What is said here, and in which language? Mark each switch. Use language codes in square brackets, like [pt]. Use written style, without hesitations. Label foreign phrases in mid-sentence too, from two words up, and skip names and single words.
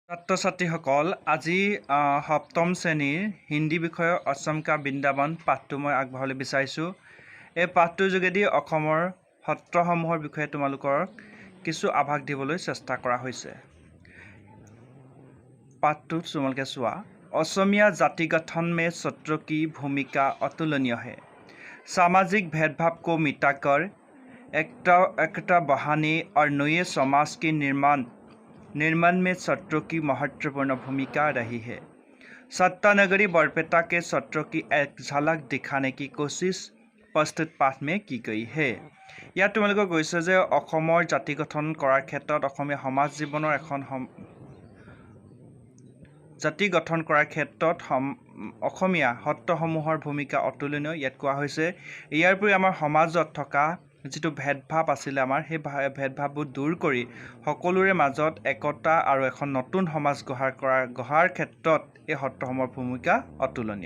[as] ছাত্ৰ ছাত্ৰীসকল আজি সপ্তম শ্ৰেণীৰ হিন্দী বিষয়ৰ অসমকা বৃন্দাবন পাঠটো মই আগবঢ়াবলৈ বিচাৰিছোঁ। এই পাঠটোৰ যোগেদি অসমৰ সত্ৰসমূহৰ বিষয়ে তোমালোকক কিছু আভাস দিবলৈ চেষ্টা কৰা হৈছে। पाठটো তোমালোকে চোৱা। [hi] असमिया जाति गठन में सत्रों की भूमिका अतुलनीय है। सामाजिक भेदभाव को मिटाकर एकता बढ़ाने और नए समाज के निर्माण में सत्रों की महत्वपूर्ण भूमिका रही है। सत्ता नगरी बरपेटा के सत्रों की एक झलक दिखाने की कोशिश प्रस्तुत पाठ में की गई है। [as] ইয়াত তোমালোকক কৈছে যে অসমৰ জাতি গঠন কৰাৰ ক্ষেত্ৰত অসমীয়া সমাজ জীৱনৰ এখন জাতি গঠন কৰাৰ ক্ষেত্ৰত অসমীয়া সত্ৰসমূহৰ ভূমিকা অতুলনীয় ইয়াত কোৱা হৈছে। ইয়াৰ উপৰি আমাৰ সমাজত থকা যিটো ভেদভাৱ আছিলে আমাৰ সেই ভেদভাৱবোৰ দূৰ কৰি সকলোৰে মাজত একতা আৰু এখন নতুন সমাজ গঢ়াৰ ক্ষেত্ৰত এই সত্ৰসমূহৰ ভূমিকা অতুলনীয়।